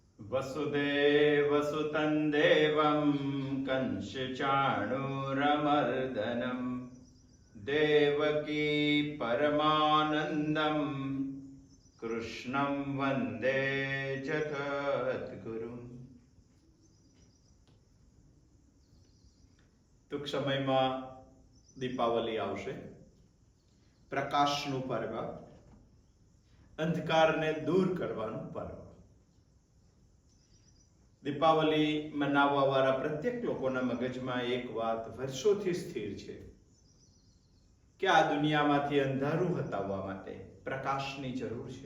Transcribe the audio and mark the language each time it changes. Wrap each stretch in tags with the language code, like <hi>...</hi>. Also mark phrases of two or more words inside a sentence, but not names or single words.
<sa>वसुदेवसुतं देवं कंसचाणूरमर्दनं देवकी परमानन्दं कृष्णं वन्दे जगद्गुरुं।</sa> <gu>ટૂંક સમયમાં દીપાવલી આવશે, પ્રકાશનું પર્વ, અંધકારને દૂર કરવાનું પર્વ. દીપાવલી મનાવવા વાળા પ્રત્યેક લોકોના મગજમાં એક વાત વર્ષોથી સ્થિર છે કે આ દુનિયામાંથી અંધારું હટાવવા માટે પ્રકાશની જરૂર છે.</gu>